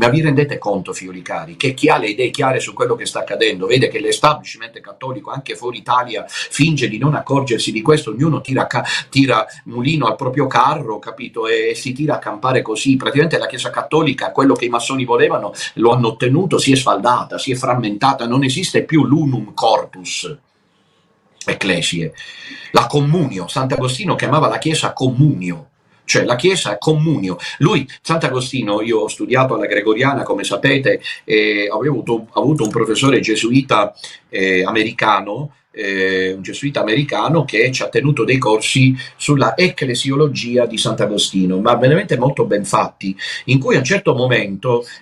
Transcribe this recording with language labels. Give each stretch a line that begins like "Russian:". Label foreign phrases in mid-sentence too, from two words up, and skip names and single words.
Italian: Ma vi rendete conto, fiori cari, che chi ha le idee chiare su quello che sta accadendo, vede che l'establishment cattolico, anche fuori Italia, finge di non accorgersi di questo, ognuno tira mulino al proprio carro, capito? E si tira a campare così. Praticamente la Chiesa cattolica, quello che i massoni volevano, lo hanno ottenuto, si è sfaldata, si è frammentata, non esiste più l'
Latin: unum corpus ecclesie.
Italian: La comunio, Sant'Agostino chiamava la Chiesa comunio, cioè la Chiesa è comunio. Lui, Sant'Agostino, io ho studiato alla Gregoriana, come sapete, avevo avuto un professore gesuita americano, un gesuita americano che ci ha tenuto dei corsi sulla ecclesiologia di Sant'Agostino, ma veramente molto ben fatti, in cui a un certo momento